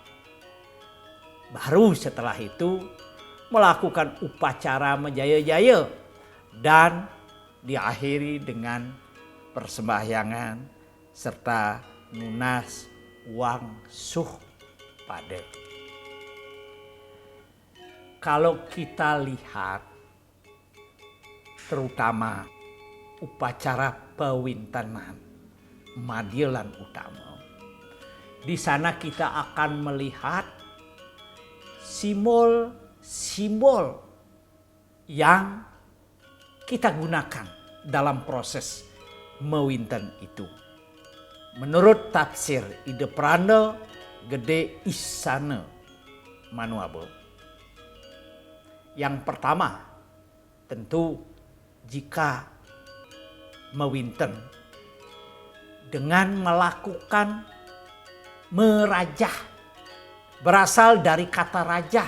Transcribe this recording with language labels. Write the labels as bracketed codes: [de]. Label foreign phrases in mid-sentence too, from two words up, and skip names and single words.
[id] Baru setelah itu melakukan upacara menjaya-jaya dan diakhiri dengan persembahyangan serta nunas wang suh pada. Kalau kita lihat terutama upacara pawintanan madya lan utama, di sana kita akan melihat simbol-simbol yang kita gunakan dalam proses mawinten itu. Menurut tafsir Ide Pranda Gede Isana Manuabe, yang pertama tentu jika mawinten dengan melakukan merajah, berasal dari kata rajah.